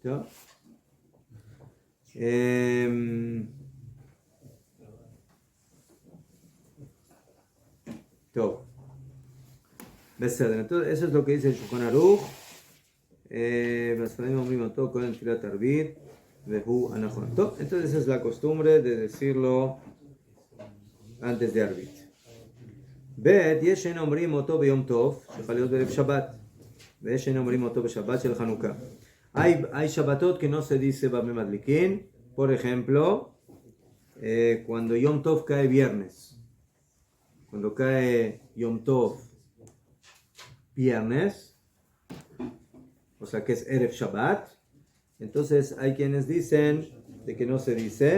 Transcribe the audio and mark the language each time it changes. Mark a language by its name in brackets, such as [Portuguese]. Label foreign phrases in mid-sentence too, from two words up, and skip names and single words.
[Spanish] ¿Ya? Todo. Entonces, eso es lo que dice el Shulchan Aruch. Entonces, esa es la costumbre de decirlo antes de Arbit. [Hebrew] ב, ישנן אומרים אותו ביום טוב, שחל להיות בערב שבת. וישן אומרים אותו בשבת של חנוכה. [Spanish] Hay Shabbatot que no se dice Bameh Madlikin. Por ejemplo, cuando [Hebrew] יום טוב [Spanish] cae viernes. Cuando cae [Hebrew] יום טוב [Spanish] viernes, o sea que es [Hebrew] ערב שבת, [Spanish] entonces hay quienes dicen de que no se dice.